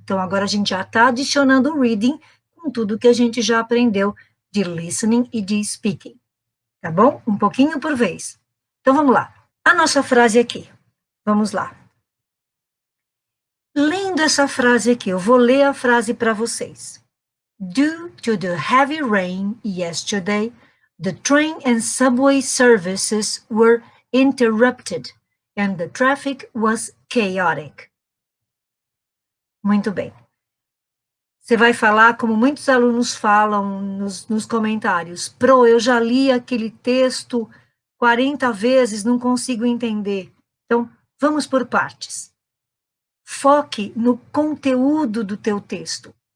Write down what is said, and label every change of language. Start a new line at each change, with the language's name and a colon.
Portuguese: Então agora a gente já está adicionando o reading com tudo que a gente já aprendeu de listening e de speaking. Tá bom? Um pouquinho por vez. Então, vamos lá. A nossa frase aqui. Vamos lá. Lendo essa frase aqui, eu vou ler a frase para vocês.
English: Due to the heavy rain yesterday, the train and subway services were interrupted and the traffic was chaotic.
Portuguese: Muito bem. Você vai falar como muitos alunos falam nos comentários. Pro, eu já li aquele texto 40 vezes, não consigo entender. Então, vamos por partes. Foque no conteúdo do teu texto.